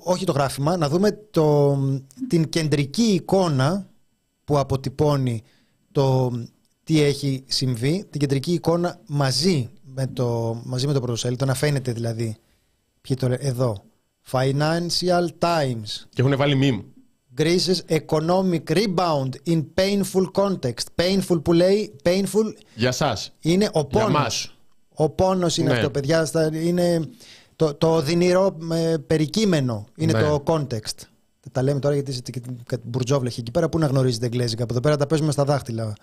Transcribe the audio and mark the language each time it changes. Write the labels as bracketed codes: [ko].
[el] Όχι το γράφημα, να δούμε την κεντρική εικόνα που αποτυπώνει το τι έχει συμβεί. Την κεντρική εικόνα μαζί με το πρωτοσέλιδο, να φαίνεται δηλαδή. Ποιοι το λένε εδώ. Financial Times. Και έχουν βάλει meme. [en] Greece's economic rebound in painful context. [el] Painful που λέει. [en] Painful. [el] Για σας. Είναι ο πόνος. Ο πόνος είναι, ναι, αυτό, παιδιά. Είναι το οδυνηρό περικείμενο. Είναι, ναι, το context. Τα λέμε τώρα γιατί είσαι και την Μπουρτζόβλεχη εκεί πέρα. Πού να γνωρίζετε εγγλέζικα? Από εδώ πέρα τα παίζουμε στα δάχτυλα.